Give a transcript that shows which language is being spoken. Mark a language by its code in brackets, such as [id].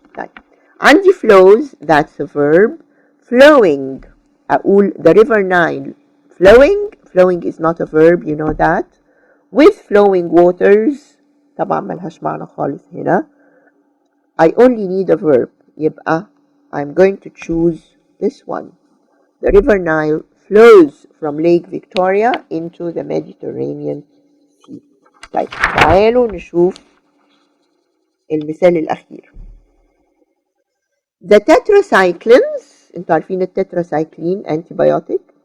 [ar] طيب عندي [en] flows that's a verb. flowing أقول the river Nile flowing is not a verb, you know that. with flowing waters [ar] طبعا ملهاش معنى خالص هنا. [en] I only need a verb. يبقى I'm going to choose this one. The river Nile flows from Lake Victoria into the Mediterranean Sea. [ar] طيب تعالوا نشوف المثال الأخير. The tetracyclines، انتوا عارفين التتراسايكلين antibiotic.